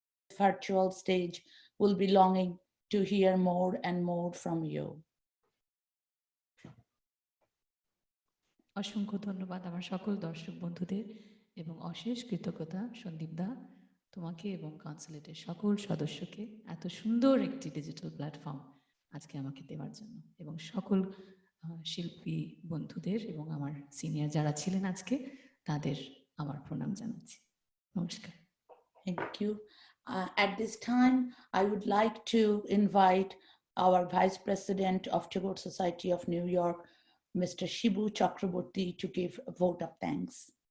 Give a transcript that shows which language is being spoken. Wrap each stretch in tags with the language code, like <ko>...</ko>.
<en>virtual stage will be longing to hear more and more from you.</en> <bn>অসংখ্য ধন্যবাদ আমার সকল দর্শক বন্ধুদের এবং অশেষ কৃতজ্ঞতা সন্দীপ দা তোমাকে এবং কনসুলেটের সকল সদস্যকে এত সুন্দর একটি ডিজিটাল প্ল্যাটফর্ম আজকে আমাকে দেওয়ার জন্য এবং সকল শিল্পী বন্ধুদের এবং আমার সিনিয়র যারা ছিলেন আজকে তাদের আমার প্রণাম জানাচ্ছি নমস্কার</bn> <en>Thank you. At this time, I would like to invite our Vice President of Tagore Society of New York, Mr. Shibu Chakraborty, to give a vote of thanks.</en>